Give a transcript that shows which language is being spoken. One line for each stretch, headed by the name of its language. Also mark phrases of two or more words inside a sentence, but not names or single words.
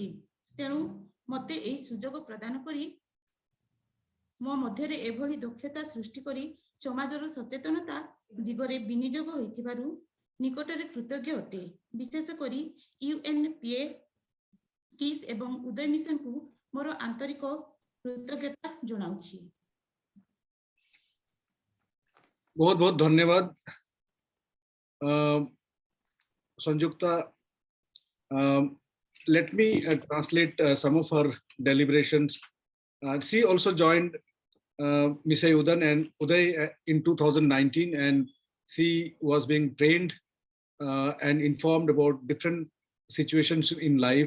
Odia: ତେଣୁ ମୋତେ ଏହି ସୁଯୋଗ ପ୍ରଦାନ କରି ମୋ ମଧ୍ୟରେ ଏଭଳି ଦକ୍ଷତା ସୃଷ୍ଟି କରି ସମାଜର ସଚେତନତା ଦିଗରେ ବିନିଯୋଗ ହୋଇଥିବାରୁ ନିକଟରେ କୃତଜ୍ଞ ଅଟେ। ବିଶେଷ କରି UNDP, KIS ଏବଂ ଉଦୟ ମିଶନକୁ ମୋର ଆନ୍ତରିକ କୃତଜ୍ଞତା ଜଣାଉଛି।
Hindi: बहुत बहुत धन्यवाद Sanjukta.
English: Let me translate some of her deliberations. She also joined Mr. Uday in 2019, and she was being trained and informed about different situations in life.